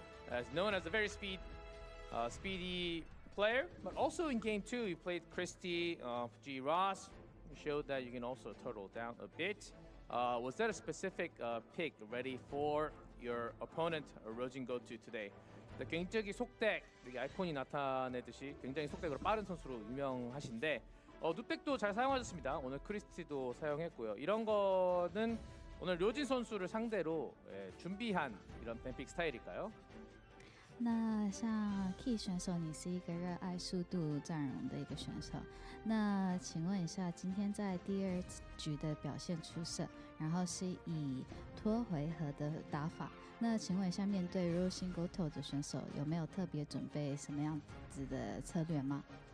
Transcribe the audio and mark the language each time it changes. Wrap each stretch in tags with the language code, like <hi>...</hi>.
<en>As known as a very speedy player, but also in game 2, you played Christy, G. Ross. Showed that you can also turtle down a bit. Was that a specific pick ready for your opponent, Rojin Goto today?</en> <ko>굉장히 속덱, 여기 아이콘이 나타내듯이 굉장히 속덱으로 빠른 선수로 유명하신데 누백도 잘 사용하셨습니다. 오늘 크리스티도 사용했고요. 이런 거는 오늘 료진 선수를 상대로 준비한 이런 뱀픽 스타일일까요?</ko> <zh>那像 Key 选手，你是一个热爱速度战容的一个选手。那请问一下，今天在第2局的表现出色，然后是以拖回合的打法。那请问一下，面对 Rojin Goto 的选手，有没有特别准备什么样子的策略吗？</zh>